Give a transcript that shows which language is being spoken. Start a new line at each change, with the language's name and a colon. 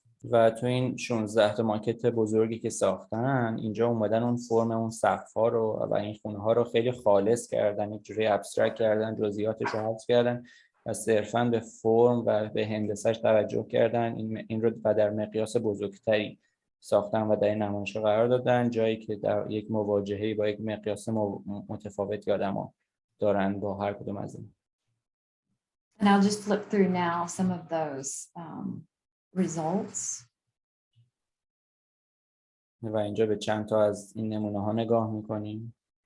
Persian: و تو این 16 تا ماکت بزرگی که ساختن، اینجا اومدن اون فرم اون سقف‌ها رو و این خونه‌ها رو خیلی خالص کردن، یک جوری ابسترکت کردن، جزئیاتش رو حذف کردن و صرفاً به فرم و به هندسه‌اش توجه کردن. این رو و در مقیاس بزرگتری ساختن و در این نمایش قرار دادن، جایی که در یک مواجهه‌ای با یک مقیاس متفاوتی آدم‌ها دارن با هر کدوم از این.
English: And I'll just flip through now some of those results.
Persian: و اینجا به چند تا از این نمونه‌ها نگاه می‌کنیم.